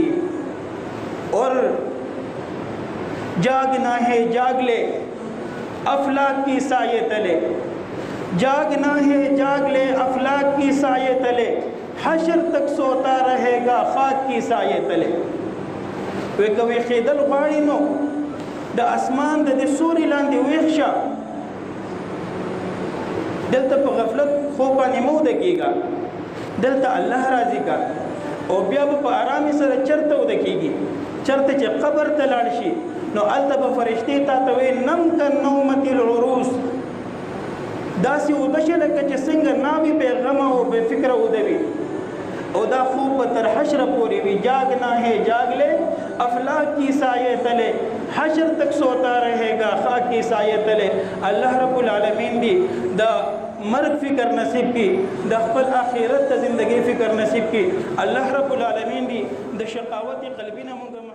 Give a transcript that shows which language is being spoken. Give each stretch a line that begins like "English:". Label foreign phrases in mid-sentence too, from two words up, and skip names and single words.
Urdu: اور جاگنا ہے جاگ لے افلاک کی سائے تلے، جاگنا ہے جاگ لے افلاک کی سائے تلے، حشر تک سوتا رہے گا خاک کی سائے تلے.
Pashto: وی کوي خیدل غواړي نو د اسمان د دې سوري لاندې ویښ شه، دلته په غفلت خوب باندې مه وده کېږه، دلته الله راضي کا او بیا به په ارامۍ سره چرته وده کېږي. چرته چې قبر ته لاړ شي نو هلته به فرشتې تا ته وایي
Arabic: نم کنومة العروس،
Pashto: داسې وده شه لکه چې څنګه ناوې بې غمه او بې فکره وده وي، او دا خوب به تر حشر پورې وي.
Urdu: جاگنا ہے جاگ لے افلاک کی سائے تلے، حشر تک سوتا رہے گا خاک کی سائے تلے.
Arabic: اللہ رب العالمین
Pashto: دی دا مرگ فکر نصیب کی، دا خپل آخرت زندگی فکر نصیب کی.
Arabic: اللہ رب العالمین
Pashto: دی دا شقاوت قلبی نہ